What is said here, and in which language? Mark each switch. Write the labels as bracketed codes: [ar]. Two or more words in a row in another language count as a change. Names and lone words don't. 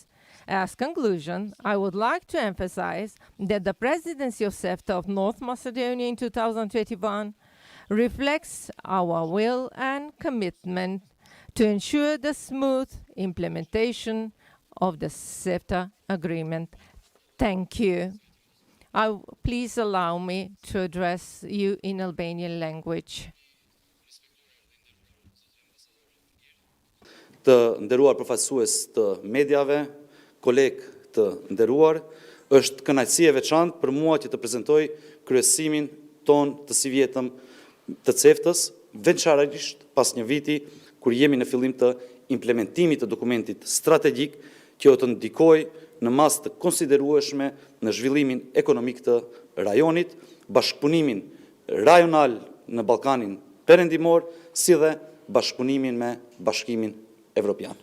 [en] As conclusion, I would like to emphasize that the presidency of CEFTA of North Macedonia in 2021 reflects our will and commitment to ensure the smooth implementation of the CEFTA agreement. Thank you. Please allow me to address you in Albanian language. [sq] Të nderuar përfaqësues të mediave, kolegë të nderuar, është kënaqësi e veçantë për mua që të prezantoj kryesimin ton të sivjetëm të CEFTA-s, veçanërisht pas një viti kur jemi në fillim të implementimit të dokumentit strategjik që do të ndikojë në masë të konsiderueshme në zhvillimin ekonomik të rajonit, bashkëpunimin rajonal në Ballkanin Perëndimor, si dhe bashkëpunimin me Bashkimin Evropian.